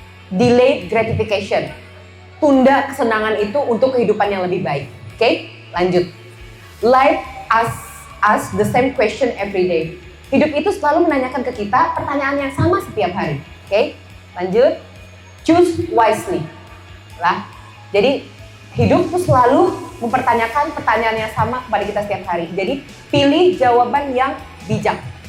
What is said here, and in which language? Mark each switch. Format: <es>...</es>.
<en>Delayed gratification.</en> <id>Tunda kesenangan itu untuk kehidupan yang lebih baik. Oke? Lanjut.</id> <en>Life asks us the same question every day.</en> <id>Hidup itu selalu menanyakan ke kita pertanyaan yang sama setiap hari. Oke? Lanjut.</id> <en>Choose wisely.</en> <id>Lah. Jadi hidup itu selalu mempertanyakan pertanyaan yang sama kepada kita setiap hari. Jadi pilih jawaban yang bijak.</id>